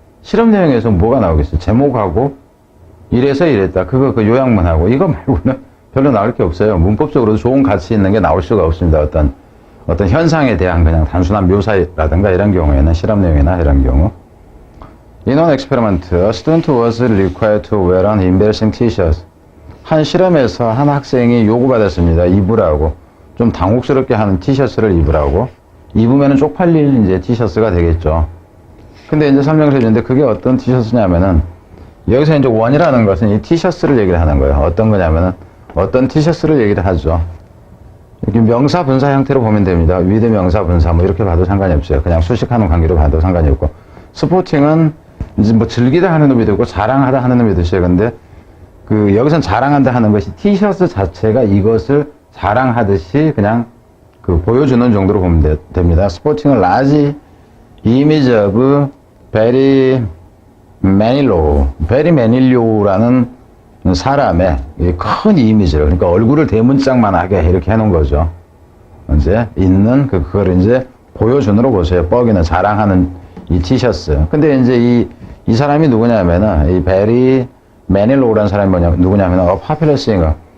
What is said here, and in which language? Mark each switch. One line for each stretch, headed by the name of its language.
Korean: 실험 내용에서 뭐가 나오겠어요? 제목하고 이래서 이랬다. 그거 그 요약문하고 이거 말고는 별로 나올 게 없어요. 문법적으로도 좋은 가치 있는 게 나올 수가 없습니다. 어떤 현상에 대한 그냥 단순한 묘사라든가 이런 경우에는 실험 내용이나 이런 경우.
English: In an experiment, a student was required to wear an embarrassing t-shirt.
Korean: 한 실험에서 한 학생이 요구받았습니다. 입으라고. 좀 당혹스럽게 하는 티셔츠를 입으라고. 입으면 쪽팔릴 이제 티셔츠가 되겠죠. 근데 이제 설명을 해주는데 그게 어떤 티셔츠냐면은 여기서 이제 원이라는 것은 이 티셔츠를 얘기를 하는 거예요. 어떤 거냐면은 어떤 티셔츠를 얘기를 하죠. 이렇게 명사 분사 형태로 보면 됩니다. 위드 명사 분사 뭐 이렇게 봐도 상관이 없어요. 그냥 수식하는 관계로 봐도 상관이 없고. 스포팅은 이제 뭐 즐기다 하는 의미도 있고 자랑하다 하는 의미도 있어요. 근데 그 여기선 자랑한다 하는 것이 티셔츠 자체가 이것을 자랑하듯이 그냥 그 보여주는 정도로 보면 됩니다. 스포팅은
English: large image of Barry Manilow.
Korean: 베리 매닐로라는 사람의 큰 이미지를, 그러니까 얼굴을 대문짝만하게 이렇게 해놓은 거죠. 이제 있는 그걸 이제 보여주느로 보세요. 뻐기는 자랑하는 이 티셔츠. 근데 이제 이 사람이 누구냐면은 이 베리 매닐로우라는 사람이 누구냐면은
English: popular singer.